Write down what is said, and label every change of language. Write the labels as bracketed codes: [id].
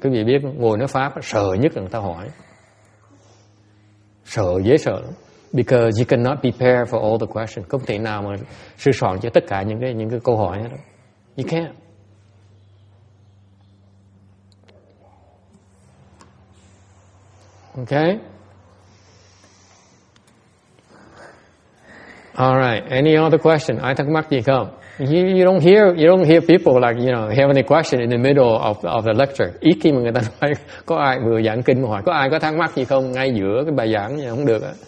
[vi] Quý vị biết ngồi nói pháp sợ nhất là người ta hỏi. Sợ, dễ sợ lắm. [en] Because you cannot prepare for all the questions. [vi] Không thể nào mà sửa soạn cho tất cả những cái câu hỏi hết. [en] You can't. Okay? Alright, any other question? [vi] Ai thắc mắc gì không? [en] You don't hear people like, have any question in the middle of the lecture. [vi] Ít khi mà người ta nói có ai vừa giảng kinh mà hỏi có ai có thắc mắc gì không ngay giữa cái bài giảng, không được á.